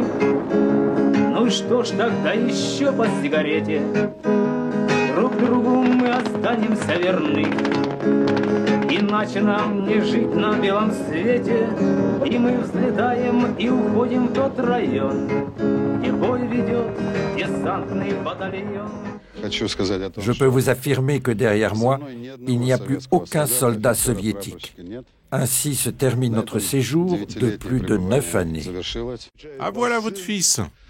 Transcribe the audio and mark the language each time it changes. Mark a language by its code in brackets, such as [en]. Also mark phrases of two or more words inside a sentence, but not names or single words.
[ru] Ну что ж, тогда еще по сигарете, друг другу мы останемся верны. Иначе нам не жить на белом свете. И мы взлетаем и уходим в тот район, где бой ведет десантный батальон. [fr] Je peux vous affirmer que derrière moi, il n'y a plus aucun soldat soviétique. Ainsi se termine notre séjour de plus de 9 années. Ah, voilà votre fils.